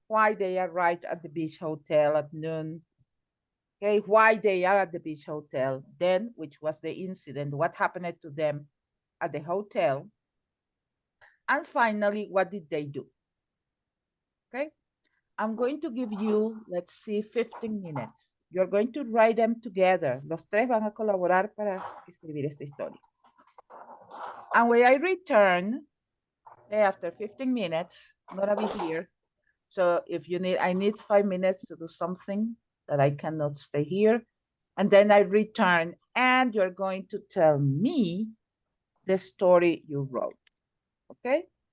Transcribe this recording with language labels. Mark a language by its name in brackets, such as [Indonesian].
[English] Why they arrived at the beach hotel at noon? Okay, why they are at the beach hotel, then which was the incident, what happened to them at the hotel, and finally, what did they do? Okay, I'm going to give you, let's see, 15 minutes. You're going to write them together. [Spanish] Los tres van a colaborar para escribir esta historia. [English] And when I return, after 15 minutes, I'm gonna be here. So if you need, I need 5 minutes to do something that I cannot stay here. And then I return and you're going to tell me the story you wrote, okay?